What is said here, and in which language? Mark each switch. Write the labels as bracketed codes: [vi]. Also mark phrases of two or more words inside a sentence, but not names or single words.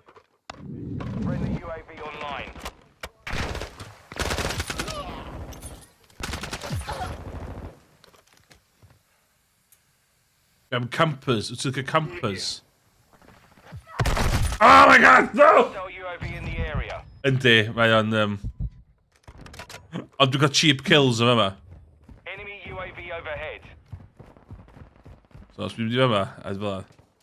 [en] Friendly UAV online. Campers. It's like a campers. Oh my god, no! Hostile UAV in the area. [cy] Yndi, mae o'n... Ond dwi'n cael [en] cheap kills [cy] o yma. [en] Enemy UAV overhead. [cy] So os dwi'n mynd i yma, a fel yna.